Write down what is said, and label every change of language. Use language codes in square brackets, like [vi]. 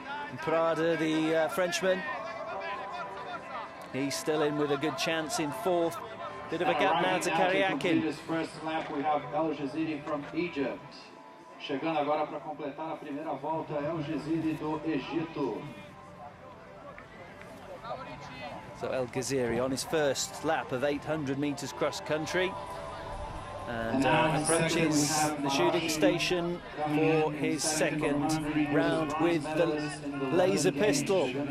[en] And Prada, the Frenchman, he's still in with a good chance in 4th. Bit of a gap now to Karyakin. His first lap, we have El Ghaziri from Egypt. [pt] Chegando agora para completar a primeira volta, El Ghaziri do Egito. [en] So El Ghaziri on his first lap of 800 metres cross country, and approaches the shooting station for his 2nd round with the laser pistol.